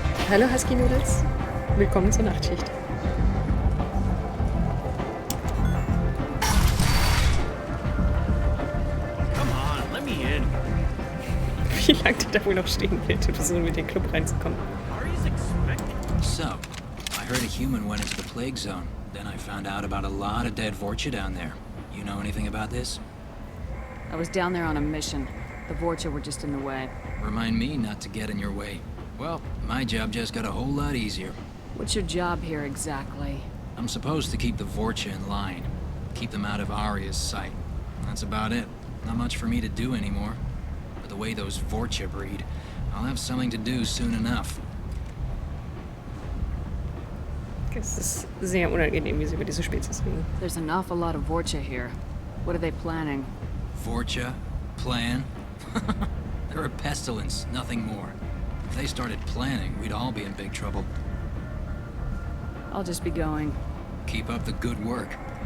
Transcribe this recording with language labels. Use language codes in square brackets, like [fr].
[de] Hallo Husky Noodles, willkommen zur Nachtschicht. wie lange der da wohl noch stehen wird und versuchen, mit den Club reinzukommen. [en] So, I heard a human went into the plague zone. Then I found out about a lot of dead Vorcha down there. You know anything about this? I was down there on a mission. The Vorcha were just in the way. Remind me not to get in your way. Well, my job just got a whole lot easier. What's your job here exactly? I'm supposed to keep the Vorcha in line. Keep them out of Arya's sight. That's about it. Not much for me to do anymore. But the way those Vorcha breed, I'll have something to do soon enough. [de] Es ist sehr unangenehm, wie sie über diese Spezies reden. [en] There's an awful lot of Vorcha here. What are they planning? Vorcha? Plan? They're a pestilence, nothing more. If they started planning, we'd all be in big trouble. I'll just be going. Keep up the good work.